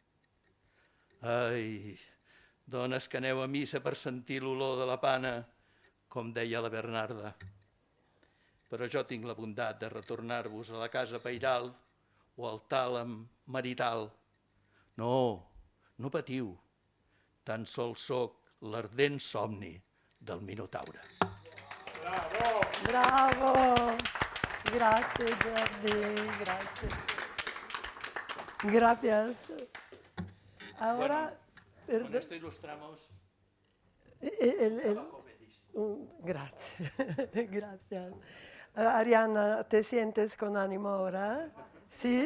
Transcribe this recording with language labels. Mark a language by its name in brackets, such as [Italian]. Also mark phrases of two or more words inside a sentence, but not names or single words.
[Catalan] Ai, dones que aneu a missa per sentir l'olor de la pana, com deia la Bernarda. Però jo tinc la bondat de retornar-vos a la casa pairal o al tàlam marital. No, no patiu, tan sols soc l'ardent somni del Minotaure. [Italian] Bravo! Grazie Jordi, grazie. [Spanish] Gracias. Ahora... Bueno, con esto ilustramos trabajo bellísimo. [Italian] Grazie, gracias. [Spanish] Arianna, ¿te sientes con ánimo ahora? ¿Sí?